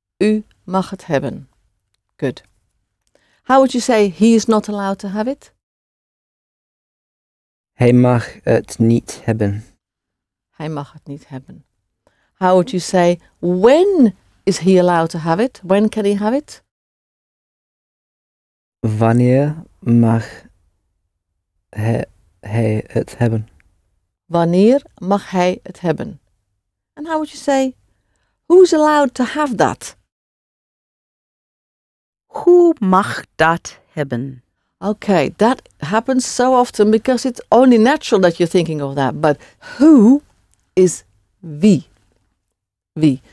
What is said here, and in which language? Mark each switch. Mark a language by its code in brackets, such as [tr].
[nl] U mag het hebben. [en] Good. How would you say he is not allowed to have it? [nl] Hij mag het niet hebben. Hij mag het niet hebben. [en] How would you say, when is he allowed to have it? When can he have it? [nl] Wanneer mag hij het hebben? Wanneer mag hij het hebben? [en] And how would you say, who's allowed to have that? [nl] Hoe mag dat hebben? [en] Okay, that happens so often because it's only natural that you're thinking of that. But who is wie? Wie.